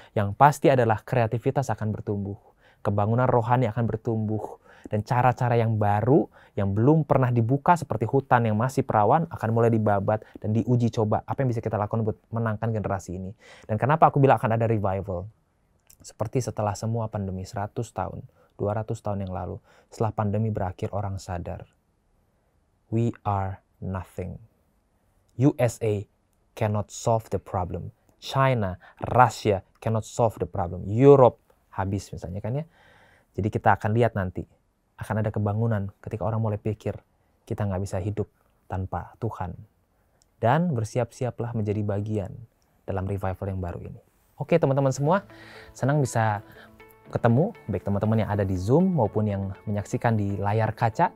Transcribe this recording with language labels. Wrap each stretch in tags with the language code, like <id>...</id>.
<id>Yang pasti adalah kreativitas akan bertumbuh, kebangunan rohani akan bertumbuh, dan cara-cara yang baru, yang belum pernah dibuka seperti hutan yang masih perawan, akan mulai dibabat dan diuji coba. Apa yang bisa kita lakukan buat menangkan generasi ini. Dan kenapa aku bilang akan ada revival? Seperti setelah semua pandemi 100 tahun, 200 tahun yang lalu, setelah pandemi berakhir orang sadar.</id> <en>We are nothing. USA cannot solve the problem. China, Russia cannot solve the problem.</en> <id>Europe habis misalnya kan ya. Jadi kita akan lihat nanti. Akan ada kebangunan ketika orang mulai pikir kita nggak bisa hidup tanpa Tuhan. Dan bersiap-siaplah menjadi bagian dalam revival yang baru ini. Oke teman-teman semua, senang bisa ketemu, baik teman-teman yang ada di Zoom maupun yang menyaksikan di layar kaca.</id>